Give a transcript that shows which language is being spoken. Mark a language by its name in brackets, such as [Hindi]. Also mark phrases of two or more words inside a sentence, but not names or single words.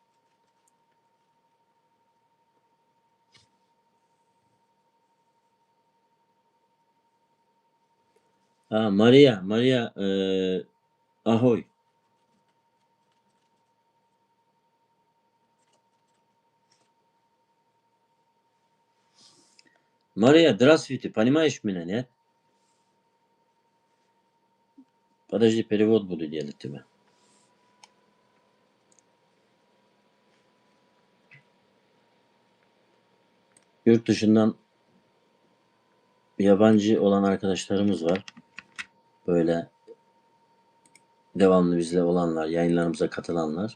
[Russian] Ha, Maria, ahoy. Maria, здравствуйте, понимаешь меня, нет? Подожди, перевод буду делать тебе. [Turkish] Yurt dışından yabancı olan arkadaşlarımız var. Böyle devamlı bizle olanlar, yayınlarımıza katılanlar.